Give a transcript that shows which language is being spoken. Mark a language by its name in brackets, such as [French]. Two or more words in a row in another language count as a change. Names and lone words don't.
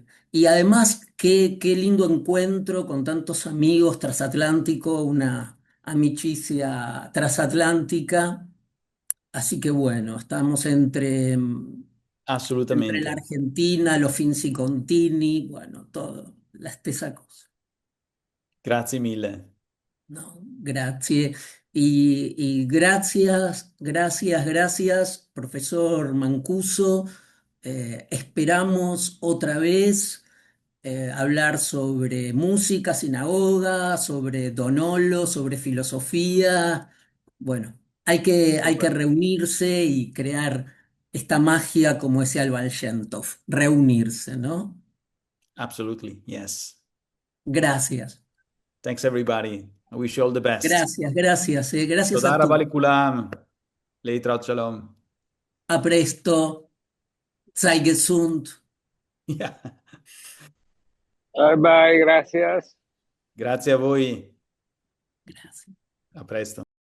[Spanish] Y además, qué lindo encuentro con tantos amigos transatlánticos, una amicicia transatlántica. Así que bueno, estamos entre la [Italian] Assolutamente. [Spanish] Argentina, los Finzi Contini, bueno, todo, [Italian] la stessa cosa. Grazie mille. [Spanish] No, gracias. Y gracias, profesor Mancuso. Esperamos otra vez hablar sobre música, sinagoga, sobre Donolo, sobre filosofía. Bueno, hay que Super. reunirse y crear esta magia, como decía el Baal Shem Tov, reunirse, ¿no? [English] Absolutely. Yes. [Spanish] Gracias, [English] Thanks, everybody. I wish you all the best. [Spanish] gracias a [Hebrew] Toda [Spanish] todos. [Hebrew] רבה לכולם. להתראות שלום. [Italian] A presto, [Yiddish] sei gesund. [English] Yeah. Bye bye, [Spanish] gracias. [Italian] Grazie a voi. [Spanish] Gracias. [Italian] A presto.